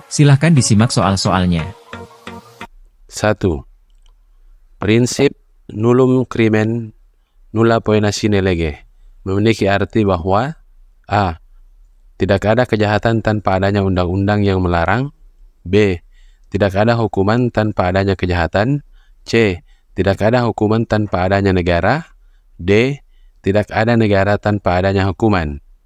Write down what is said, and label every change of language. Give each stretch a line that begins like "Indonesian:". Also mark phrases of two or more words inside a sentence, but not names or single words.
Indonesian: Silahkan disimak soal-soalnya. 1. Prinsip
Latin: nullum crimen nulla poena sine lege
Indonesian: memiliki arti bahwa A. Tidak ada kejahatan tanpa adanya undang-undang yang melarang. B. Tidak ada hukuman tanpa adanya kejahatan. C. Tidak ada hukuman tanpa adanya negara. D. Tidak ada negara tanpa adanya hukuman.